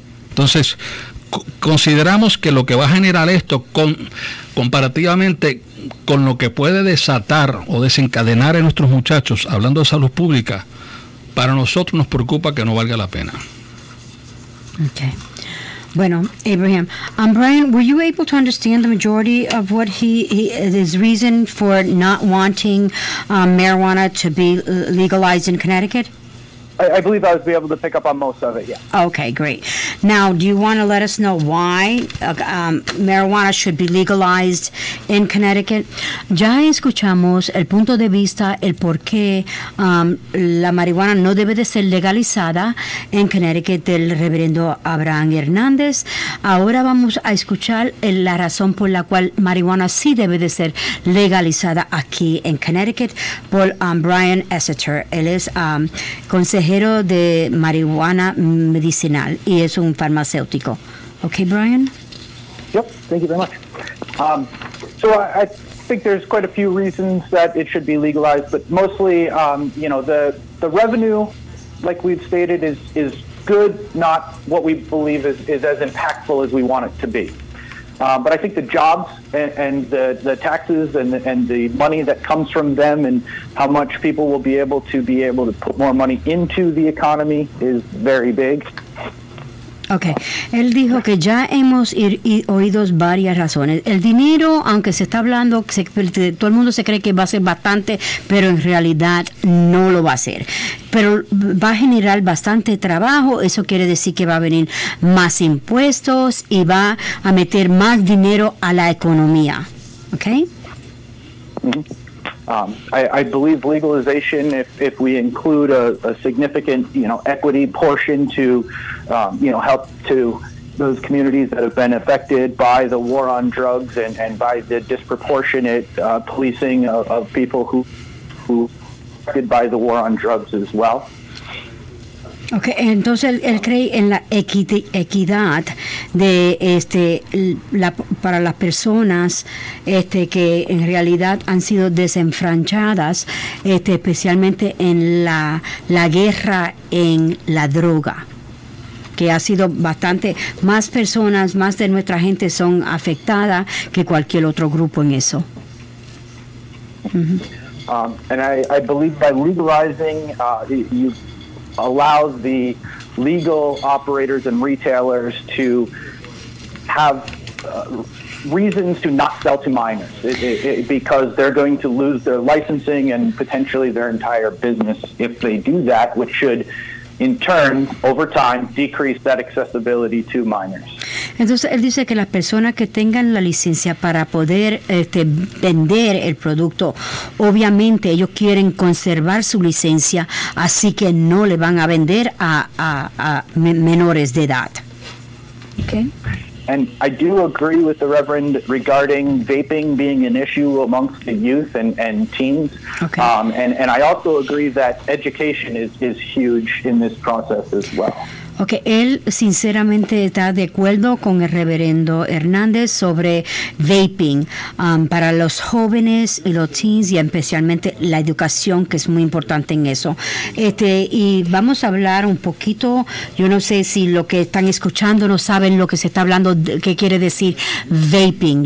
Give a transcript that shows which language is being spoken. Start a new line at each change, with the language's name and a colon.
Spanish: Entonces, consideramos que lo que va a generar esto comparativamente con lo que puede desatar o desencadenar en nuestros muchachos, hablando de salud pública, para nosotros nos preocupa que no valga la pena. Okay. Bueno, Abraham.
English: Brian, were you able to understand the majority of what his reason for not wanting marijuana to be legalized in Connecticut? I believe I was able to pick up on most of it, yeah. Okay, great. Now, do you want to let us know why marijuana should be legalized in Connecticut?
Spanish: Ya escuchamos el punto de vista, el por qué la marihuana no debe de ser legalizada en Connecticut del reverendo Abraham Hernández. Ahora vamos a escuchar la razón por la cual marihuana sí debe de ser legalizada aquí en Connecticut por Brian Esseter. Él es consejero de marihuana medicinal y es un farmacéutico.
English: Okay, Brian? Yep, thank you very much. So I think there's quite a few reasons that it should be legalized, but mostly, the revenue, like we've stated, is good, not what we believe is as impactful as we want it to be. But I think the jobs and the taxes and the money that comes from them and how much people will be able to put more money into the economy is very big.
Spanish: Okay, él dijo que ya hemos oído varias razones. El dinero, aunque se está hablando, todo el mundo se cree que va a ser bastante, pero en realidad no lo va a ser. Pero va a generar bastante trabajo, eso quiere decir que va a venir más impuestos y va a meter más dinero a la economía.
English: Okay? Mm-hmm. I believe legalization, if we include a significant, equity portion to, help to those communities that have been affected by the war on drugs and by the disproportionate policing of people who affected by the war on drugs as well.
Spanish: Okay, entonces él cree en la equidad de para las personas que en realidad han sido desenfranchadas, especialmente en la guerra en la droga, que ha sido bastante, más personas, más de nuestra gente son afectadas que cualquier otro grupo en eso. Mm-hmm.
English: And I believe by legalizing, you allows the legal operators and retailers to have reasons to not sell to minors because they're going to lose their licensing and potentially their entire business if they do that, which should in turn, over time, decrease that accessibility to minors.
Spanish: Entonces, él dice que las personas que tengan la licencia para poder vender el producto, obviamente ellos quieren conservar su licencia, así que no le van a vender a menores de edad.
English: Okay. And I do agree with the Reverend regarding vaping being an issue amongst the youth and teens. Okay. And I also agree that education is huge in this process as well.
Spanish: Okay, él sinceramente está de acuerdo con el reverendo Hernández sobre vaping para los jóvenes y los teens y especialmente la educación, que es muy importante en eso. Y vamos a hablar un poquito, yo no sé si lo que están escuchando no saben lo que se está hablando, qué quiere decir vaping.